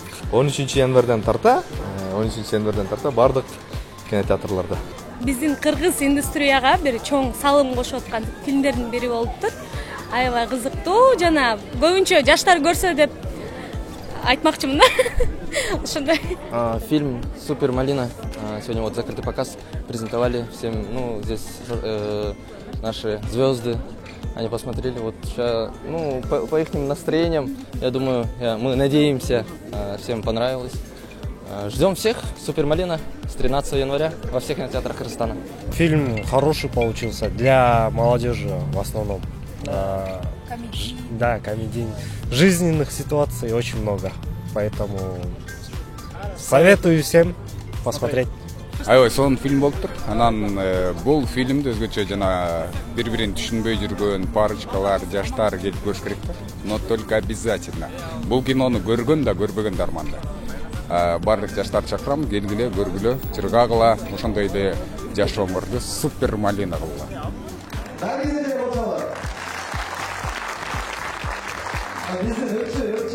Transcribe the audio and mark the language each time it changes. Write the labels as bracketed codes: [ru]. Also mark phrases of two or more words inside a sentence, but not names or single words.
[ky] 13 январдан тарта бардык кинотеатрларда. Биздин кыргыз индустрияга бир чоң салым кошуп аткан фильмдердин бири болуптур. Аябай кызыктуу жана көбүнчө жаштар көрсө деп айтмакчымын да. Ошондой. Фильм Супер Малина. [ru] Сегодня вот закрытый показ презентовали всем, здесь наши звезды. Они посмотрели, вот сейчас, по их настроениям, я думаю, мы надеемся, всем понравилось. Ждем всех, Супер Малина, с 13 января во всех кинотеатрах Кыргызстана. Фильм хороший получился для молодежи в основном. Да, комедийный. Жизненных ситуаций очень много, поэтому советую всем посмотреть. [ky] Аябай сонун фильм болуптур. Анан бул фильмди өзгөчө жана бири-бирин түшүнбөй жүргөн парочкалар, жаштар келип көрүш керек да. [ru] Но только обязательно. [ky] Бул кинону көргөн да, көрбөгөн да арманда. Барлык жаштар чакырам, келгиле, көргүлө, чыргагыла, ошондой эле жашооморду Супер Малина кылгыла.